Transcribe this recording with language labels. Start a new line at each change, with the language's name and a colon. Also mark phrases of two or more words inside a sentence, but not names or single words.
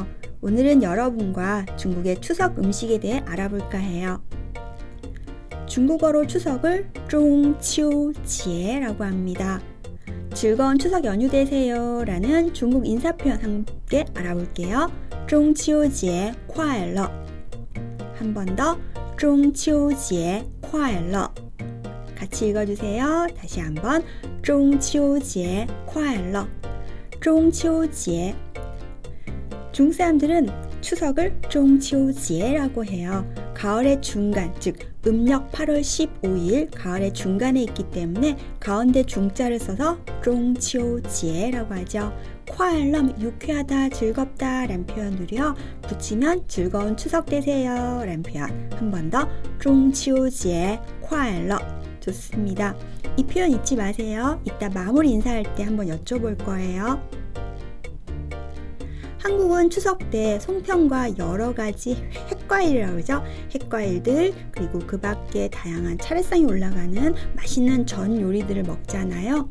Korean: 오늘은 여러분과 중국의 추석 음식에 대해 알아볼까 해요. 중국어로 추석을 중秋节라고 합니다. 즐거운 추석 연휴 되세요 라는 중국 인사 표현 함께 알아볼게요.
Chinese: 中秋节快乐.
Korean: 한 번 더,
Chinese: 中秋节快乐.
Korean: 같이 읽어주세요. 다시 한번,
Chinese: 中秋节快乐. 中秋节.
Korean: 중국 사람들은 추석을 중秋节라고 해요. 가을의 중간, 즉 음력 8월 15일 가을의 중간에 있기 때문에 가운데 중자를 써서 중秋节라고 하죠.
Chinese: 快乐,
Korean: 유쾌하다, 즐겁다 라는 표현으로요. 붙이면 즐거운 추석 되세요 라는 표현. 한 번 더,
Chinese: 中秋节快乐.
Korean: 좋습니다. 이 표현 잊지 마세요. 이따 마무리 인사할 때 한번 여쭤볼 거예요. 한국은 추석 때 송편과 여러 가지 햇과일이라고 그러죠. 햇과일들, 그리고 그 밖에 다양한 차례상에 올라가는 맛있는 전 요리들을 먹잖아요.